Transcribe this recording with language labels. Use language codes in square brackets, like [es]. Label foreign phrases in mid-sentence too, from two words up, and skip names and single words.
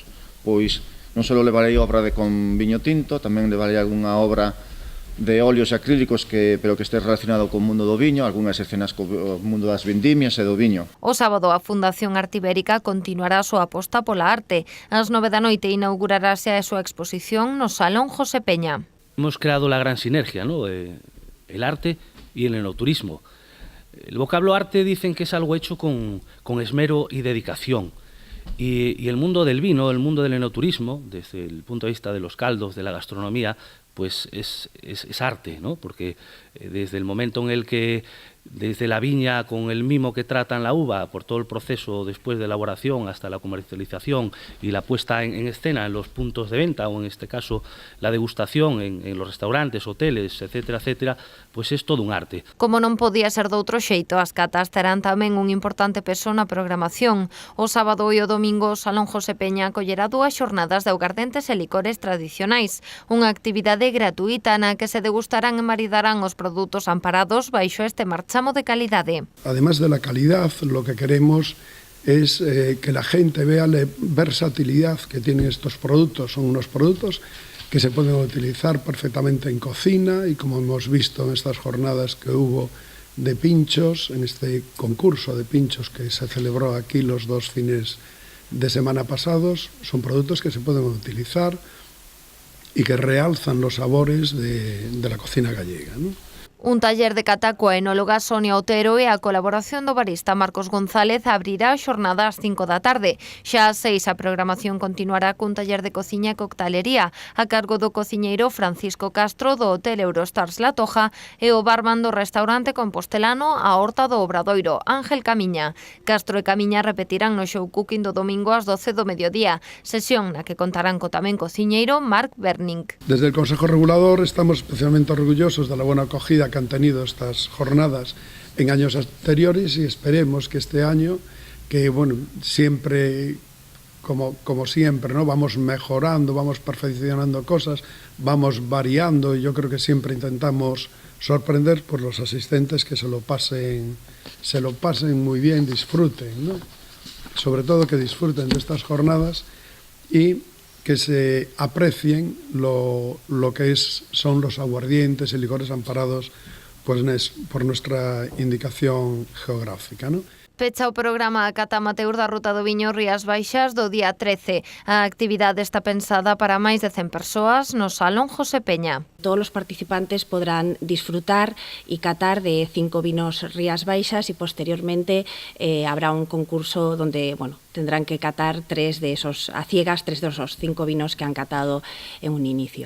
[gl] Pois non só levarei obra con viño tinto, tamén levarei algunha obra de óleos acrílicos pero que este relacionado co mundo do viño, algunhas escenas co mundo das vendimias e do viño. O sábado a Fundación Arte Ibérica continuará a súa aposta pola arte. Ás 9 da noite inaugurarase a súa exposición no Salón José Peña. [es] Hemos creado la gran sinergia, ¿no? El arte y el enoturismo. El vocablo arte dicen que es algo hecho con esmero y dedicación. Y el mundo del vino, el mundo del enoturismo, desde el punto de vista de los caldos, de la gastronomía, pues es arte, ¿no? Porque desde el momento en el que desde la viña con el mimo que tratan la uva, por todo el proceso después de elaboración hasta la comercialización y la puesta en escena en los puntos de venta o en este caso la degustación en los restaurantes, hoteles, etcétera, etcétera, pues es todo un arte. [gl] Como non podía ser doutro xeito, as catas terán tamén un importante peso na programación. O sábado e o domingo o Salón José Peña acollerá 2 xornadas de augardentes e licores tradicionais, unha actividade gratuita na que se degustarán e maridarán os produtos amparados baixo este marchamo de calidade. [es] Además de la calidad, lo que queremos es que la gente vea la versatilidad que tienen estos productos. Son unos productos que se pueden utilizar perfectamente en cocina y como hemos visto en estas jornadas que hubo de pinchos, en este concurso de pinchos que se celebró aquí los 2 fines de semana pasados, son productos que se pueden utilizar y que realzan los sabores de la cocina gallega, ¿no? [gl] Un taller de cata coa enóloga Sonia Otero e a colaboración do barista Marcos González abrirá a xornada ás 5 da tarde. Xa ás 6 a programación continuará cun taller de cociña e coctelería a cargo do cociñeiro Francisco Castro do Hotel Eurostars La Toja e o barman do restaurante compostelano A Horta do Obradoiro, Ángel Camiña. Castro e Camiña repetirán no [en] show cooking [gl] do domingo ás 12 do mediodía, sesión na que contarán co tamén cociñeiro Marc Berning. [es] Desde el Consejo Regulador estamos especialmente orgullosos de la buena acogida que han tenido estas jornadas en años anteriores y esperemos que este año, que bueno, siempre como siempre, ¿no? Vamos mejorando, vamos perfeccionando cosas, vamos variando y yo creo que siempre intentamos sorprender por los asistentes, que se lo pasen muy bien, disfruten, ¿no? sobre todo que disfruten de estas jornadas y que se aprecien lo que son los aguardientes y licores amparados pues, por nuestra indicación geográfica, ¿no? [gl] Pecha o programa Cata Amateur da Ruta do Viño Rías Baixas do día 13. A actividade está pensada para máis de 100 persoas no Salón José Peña. [es] Todos los participantes podrán disfrutar y catar de 5 vinos Rías Baixas y posteriormente habrá un concurso donde tendrán que catar 3 de esos, a ciegas, 3 de esos 5 vinos que han catado en un inicio.